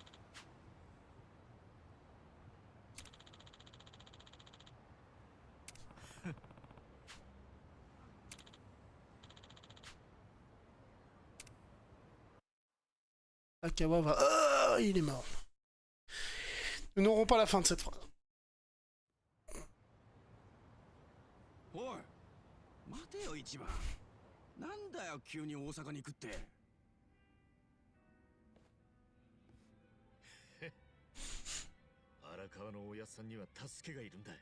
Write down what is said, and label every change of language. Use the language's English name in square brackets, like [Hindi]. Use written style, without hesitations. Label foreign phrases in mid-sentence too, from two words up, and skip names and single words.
[French] Akawa va... Oh, il est mort. Nous n'aurons pas la fin de cette phrase. [Japanese] おい待てよ一番なんだよ急に大阪に行くって荒川のおやっさんには助けがいるんだ。